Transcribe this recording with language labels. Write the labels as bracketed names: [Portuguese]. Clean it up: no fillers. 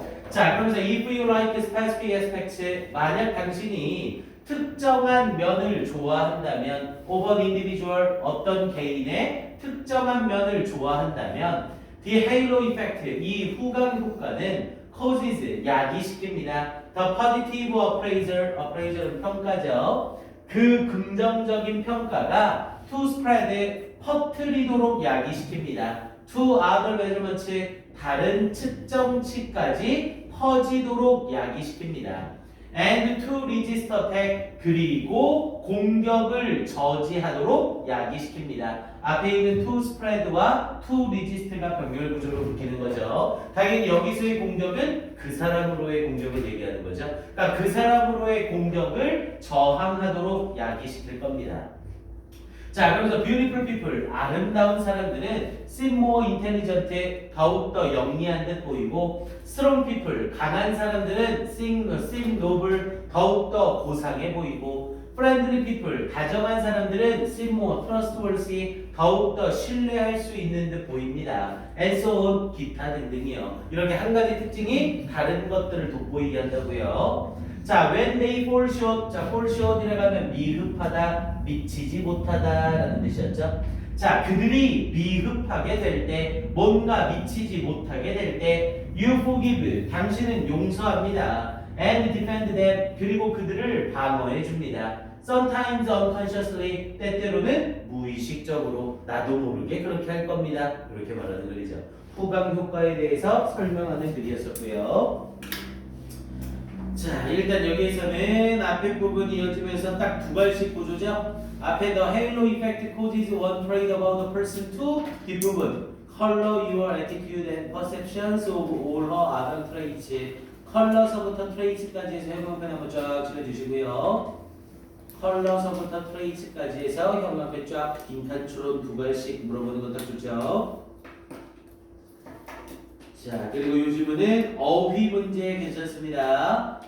[Korean] 자, 그러면서 [English] if you like specific aspects [Korean] 만약 당신이 특정한 면을 좋아한다면 [English] over individual [Korean] 어떤 개인의 특정한 면을 좋아한다면 [English] the halo effect [Korean] 이 후광 효과는 [English] causes [Korean] 야기시킵니다. [English] the positive appraisal은 [Korean] 평가죠. 그 긍정적인 평가가 [English] to spread [Korean] 퍼뜨리도록 야기시킵니다. [English] to other measurements [Korean] 다른 측정치까지 퍼지도록 야기시킵니다. [English] and to resist attack [Korean] 그리고 공격을 저지하도록 야기시킵니다. 앞에 있는 to spread와 to resist가 병렬 구조로 바뀌는 거죠. 당연히 여기서의 공격은 그 사람으로의 공격을 얘기하는 거죠. 그러니까 그 사람으로의 공격을 저항하도록 야기시킬 겁니다. 자, 그래서 [English] beautiful people [Korean] 아름다운 사람들은 [English] seem more intelligent [Korean] 더욱더 영리한 듯 보이고 [English] strong people [Korean] 강한 사람들은 [English] seem noble [Korean] 더욱더 고상해 보이고 [English] friendly people [Korean] 다정한 사람들은 [English] seem more trustworthy [Korean] 더욱더 신뢰할 수 있는 듯 보입니다. [English] and so on [Korean] 기타 등등이요. 이렇게 한 가지 특징이 다른 것들을 돋보이게 한다고요. 자, [English] when they fall short, [Korean] 자, fall short이라고 하면 미흡하다, 미치지 못하다라는 뜻이었죠. 자, 그들이 미흡하게 될 때, 뭔가 미치지 못하게 될 때, [English] you forgive, [Korean] 당신은 용서합니다. [English] and defend them, [Korean] 그리고 그들을 방어해 줍니다. [English] sometimes unconsciously, [Korean] 때때로는 무의식적으로 나도 모르게 그렇게 할 겁니다. 이렇게 말하는 글이죠. 후광 효과에 대해서 설명하는 글이었었고요. 자, 일단 여기에서는 앞에 부분이 이어지면서 딱 두 발씩 구조죠. [English] 앞에 the halo effect causes one trait about a person to 뒷부분 color your attitude and perceptions of all her other traits. [Korean] 컬러서부터 트레이츠까지 해서 형광펜 한번 쫙 칠해주시고요. 컬러서부터 트레이츠까지 해서 형광펜 쫙 빈칸추론 두 발씩 물어보는 건 딱 좋죠. 자, 그리고 이 질문은 어휘 문제 괜찮습니다.